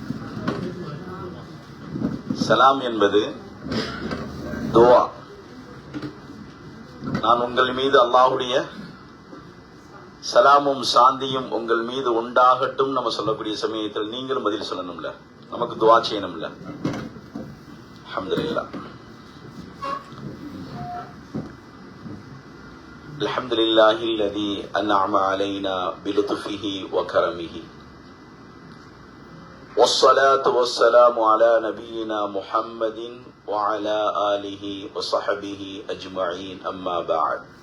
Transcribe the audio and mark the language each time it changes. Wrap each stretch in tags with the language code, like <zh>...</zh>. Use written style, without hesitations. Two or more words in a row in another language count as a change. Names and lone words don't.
<ta>சலாம் என்பது துஆ. நான் உங்கள் மீது அல்லாஹ்வுடைய சலாமும் சாந்தியும் உங்கள் மீது உண்டாகட்டும் நம்ம சொல்லக்கூடிய சமயத்தில் நீங்களும் பதில் சொல்லணும்ல, நமக்கு துஆ செய்யணும்ல.</ta> <ar>الحمد لله. الحمد لله الذي أنعم علينا بلطفه وكرمه والصلاة والسلام على نبينا محمد وعلى آله وصحبه أجمعين أما بعد.</ar>